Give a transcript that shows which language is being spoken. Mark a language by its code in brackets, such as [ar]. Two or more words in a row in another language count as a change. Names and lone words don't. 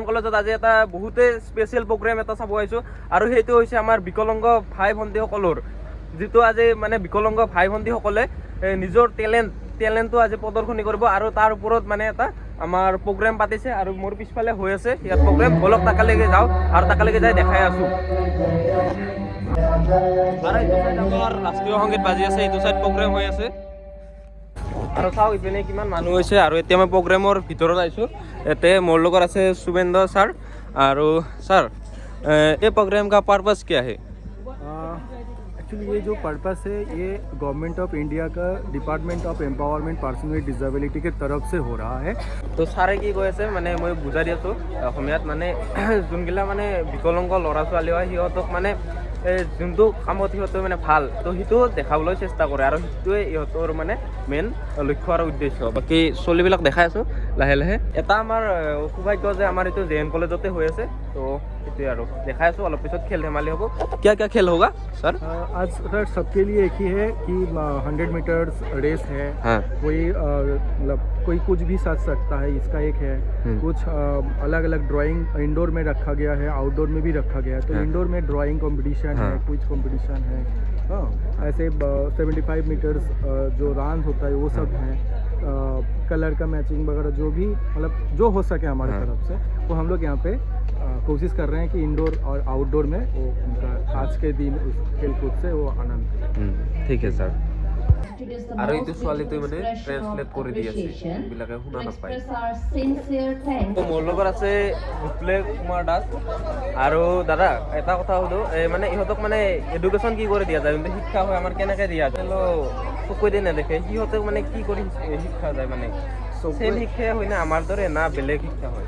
[as] কলেজত আজি এটা বহুতেই [en] special program [as] এটা চাব আহিছোঁ আৰু সেইটো হৈছে আমাৰ বিকলাংগ ভাই ভণ্টিসকলৰ যিটো আজি মানে বিকলাংগ ভাই ভণ্টিসকলে নিজৰ টেলেণ্টটো আজি প্ৰদৰ্শনী কৰিব আৰু তাৰ ওপৰত মানে এটা আমাৰ প্ৰগ্ৰেম পাতিছে আৰু মোৰ পিছফালে হৈ আছে ইয়াত প্ৰগ্ৰেম বলক তাকালৈকে যাওঁ আৰু তাকালৈকে যাই দেখাই আছোঁ আৰু এইটো চাইড আমাৰ ৰাষ্ট্ৰীয় সংগীত বাজি আছে এইটো চাইড প্ৰগ্ৰেম হৈ আছে আৰু চাওক ইপিনে কিমান মানুহ হৈছে আৰু এতিয়া মই প্ৰগ্ৰেমৰ ভিতৰত আহিছোঁ ইয়াতে মোৰ লগত আছে শুভেন্দ্ৰ ছাৰ আৰু ছাৰ [hi] ये प्रोग्राम का पर्पस क्या है एक्चुअली ये जो पर्पस है ये [en] Government of India [hi] का [en] Department of Empowerment Person with Disability [hi] के तरफ से हो रहा है [as] तो ছাৰে কি কৈ আছে মানে মই বুজাই দি আছোঁ অসমীয়াত মানে যোনগিলা মানে বিকলাংগ ল'ৰা ছোৱালী হয় সিহঁতক মানে যোনটো কামত সিহঁতে মানে ভাল তো সেইটো দেখাবলৈ চেষ্টা কৰে আৰু সেইটোৱে ইহঁতৰ মানে মেইন লক্ষ্য আৰু উদ্দেশ্য বাকী ছোৱালীবিলাক দেখাই আছোঁ লাহে লাহে এটা আমাৰ সৌভাগ্য যে আমাৰ এইটো জে.এন. কলেজতে হৈ আছে তো সেইটোৱে আৰু দেখাই আছোঁ অলপ পিছত খেল ধেমালি হ'ব [hi] क्या क्या खेल होगा सर आज सर सबके लिए एक ही है कि 100 [en] meters race [hi] है हाँ। कोई मतलब कोई कुछ भी सच सकता है इसका एक है कुछ अलग अलग ड्राइंग इंडोर में रखा गया है आउटडोर में भी रखा गया है तो इंडोर में [en] drawing competition [hi] है [en] quiz competition [hi] है हाँ ऐसे 75 मीटर्स जो रान होता है वो सब है कलर का मैचिंग वगैरह जो भी मतलब जो हो सके हमारे तरफ से वो हम लोग यहाँ पे कोशिश कर रहे हैं कि इंडोर और आउटडोर में वो उनका आज के दिन उस खेल कूद से वो आनंद ठीक है सर [as] আৰু এইটো ছোৱালীটোৱে মানে ট্ৰেন্সলেট কৰি দি আছে এইবিলাকে শুনা নাপায় মোৰ লগত আছে ভূপলে কুমাৰ দাস আৰু দাদা এটা কথা সুধো মানে ইহঁতক মানে এডুকেশ্যন কি কৰি দিয়া যায় যোনটো শিক্ষা হয় আমাৰ কেনেকৈ দিয়া যায় চকুৱেদি নেদেখে সিহঁতক মানে কি কৰি শিক্ষা যায় মানে চেম শিক্ষা হয় না আমাৰ দৰে না বেলেগ শিক্ষা হয়